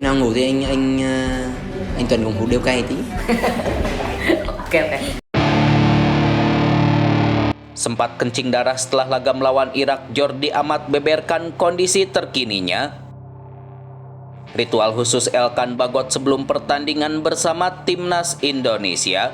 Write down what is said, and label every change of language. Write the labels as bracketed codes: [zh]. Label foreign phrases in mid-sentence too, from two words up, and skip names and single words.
[vi] nào ngủ thì anh Tuấn cũng hút điếu cày tí. Oke. [id] Sempat kencing darah setelah laga melawan Irak, Jordi Amat beberkan kondisi terkininya. Ritual khusus Elkan Bagot sebelum pertandingan bersama Timnas Indonesia.